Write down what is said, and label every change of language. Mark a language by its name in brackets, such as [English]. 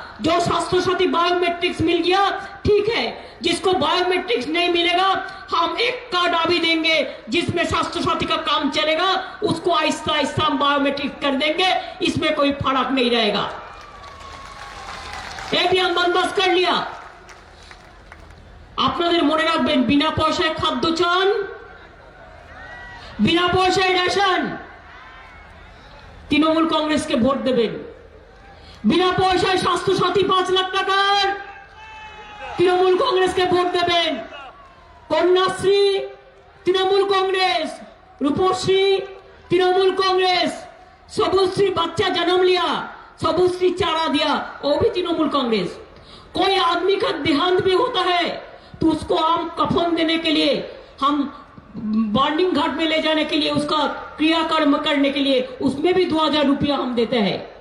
[Hindi] जो स्वास्थ्य साथी बायोमेट्रिक्स मिल गया ठीक है, जिसको बायोमेट्रिक्स नहीं मिलेगा हम एक कार्ड अभी देंगे जिसमें स्वास्थ्य साथी का काम चलेगा, उसको आहिस्ता आहिस्ता हम बायोमेट्रिक्स कर देंगे, इसमें कोई फर्क नहीं रहेगा। ये भी हम बंदोबस्त कर लिया। [Bangla] আপনাদের মনে রাখবেন, বিনা পয়সায় খাদ্য চান, বিনা পয়সায় রেশন, তৃণমূল কংগ্রেসকে ভোট দেবেন। বিনা পয়সায় স্বাস্থ্য সাথী 5 লাখ টাকার, তৃণমূল কংগ্রেসকে ভোট দেবেন। [Hindi] কন্যাশ্রী তৃণমূল কংগ্রেস, রূপশ্রী तृणमूल कांग्रेस, सबुश्री बच्चा जन्म लिया, सबुश्री चारा दिया, वो भी तृणमूल कांग्रेस। कोई आदमी का देहांत भी होता है तो उसको हम कफन देने के लिए, हम बॉन्डिंग घाट में ले जाने के लिए, उसका क्रियाकर्म करने के लिए, उसमें भी 2000 रुपया हम देते हैं।